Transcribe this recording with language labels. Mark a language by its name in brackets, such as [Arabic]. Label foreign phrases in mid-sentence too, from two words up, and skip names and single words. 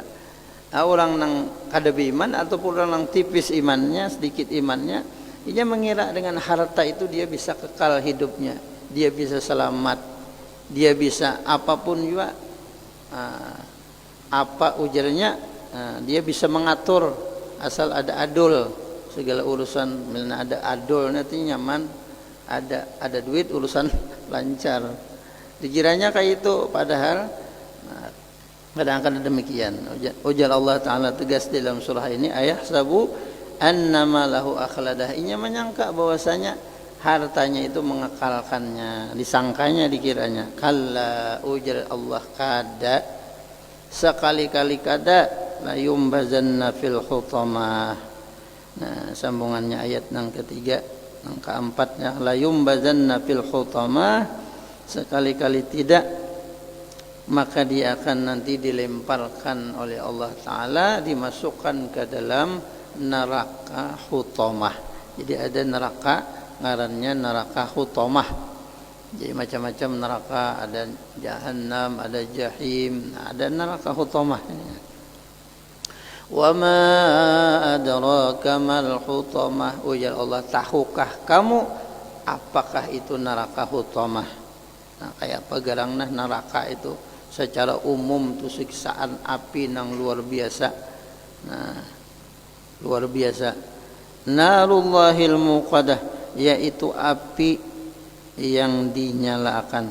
[Indonesian] Orang yang kada beriman ataupun orang yang tipis imannya, sedikit imannya, dia mengira dengan harta itu dia bisa kekal hidupnya, dia bisa selamat, dia bisa apapun juga, apa ujarnya, dia bisa mengatur asal ada adul segala urusan. [Banjar] Misalnya ada adul nanti nyaman, ada duit urusan lancar. [Indonesian] Dikiranya kayak itu, padahal kadang-kadang demikian. Ujar Allah Ta'ala tegas dalam surah ini, [Arabic] أيحسب أن ماله أخلده. [Banjar] Inya menyangka bahwasanya hartanya itu mengekalkannya, disangkanya, dikiranya. Kalla, ujar Allah, kada, sekali-kali kada, [Arabic] لينبذن في الحطمة. [Indonesian] Nah, sambungannya ayat yang ketiga, yang keempatnya, [Arabic] لينبذن في الحطمة, [Indonesian] sekali-kali tidak, maka dia akan nanti dilemparkan oleh Allah Ta'ala, dimasukkan ke dalam neraka hutamah. Jadi ada neraka, ngarannya neraka hutamah. Jadi macam-macam neraka, ada jahannam, ada jahim, ada neraka hutamah. [Arabic] وما أدراك ما الحطمة. [Indonesian] Ujar Allah, tahukah kamu apakah itu neraka hutamah? [Banjar] Nah, kayak apa garangna neraka itu? Secara umum itu siksaan api yang luar biasa. [Indonesian] Nah, luar biasa. [Arabic] نار الله الموقدة, [Indonesian] yaitu api yang dinyalakan.